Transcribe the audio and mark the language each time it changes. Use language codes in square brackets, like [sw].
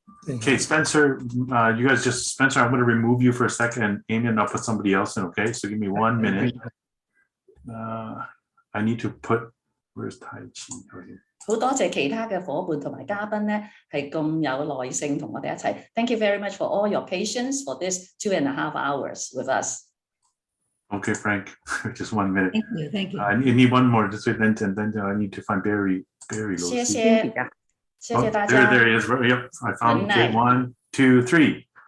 [en] Okay, Spencer, you guys Spencer, I'm going to remove you for a second, and Amy, and I'll put somebody else in, okay? So give me 1 minute. I need to put, where's Tai Chi? Right here. [yue] 好多謝其他嘅夥伴同埋嘉賓咧，係咁有耐性同我哋一齊。 [en] Thank you very much for all your patience for this 2.5 hours with us. Okay, Frank, just 1 minute. Thank you. Thank you. I need one more, just wait, then I need to find Barry. [yue] 謝謝，謝謝大家。 [en] There he is. Yep, I found Good it. night. 1, 2, 3.